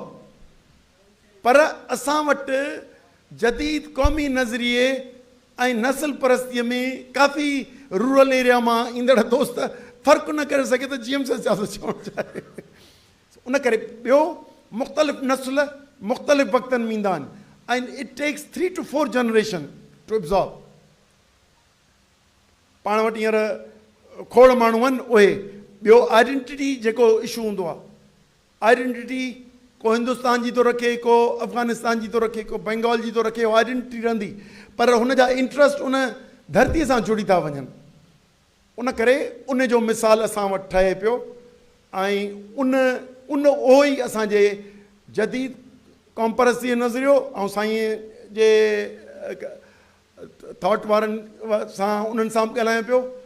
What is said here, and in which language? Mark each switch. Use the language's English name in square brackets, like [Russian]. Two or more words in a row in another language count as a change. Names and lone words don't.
[Sindhi] पर असां वटि जदीद क़ौमी नज़रिए ऐं नस्ल परस्तीअ में काफ़ी [English] rural area [Sindhi] मां ईंदड़ दोस्त फ़र्क़ु न करे सघे त जी एम साहिब छा थो चवणु चाहे. उन करे ॿियो मुख़्तलिफ़ नस्ल मुख़्तलिफ़ वक़्तनि में ईंदा आहिनि, ऐं [English] it takes 3 to 4 generation to absorb. [Sindhi] पाण वटि हींअर खोड़ माण्हू आहिनि उहे. ॿियो आइडेंटिटी जेको इशू हूंदो आहे, आइडेंटिटी को हिंदुस्तान जी थो रखे, को अफ़गानिस्तान जी थो रखे, को बंगाल जी थो रखे, उहा आइडेंटिटी रहंदी, पर हुन जा इंट्रस्ट उन धरतीअ सां जुड़ी था वञनि. उन करे उन जो मिसाल असां वटि ठहे पियो, ऐं उहो ई असांजे जदीद क़ौम परस्तीअ नज़रियो ऐं साईं जे थॉट वारनि सां उन्हनि सां ॻाल्हायां पियो.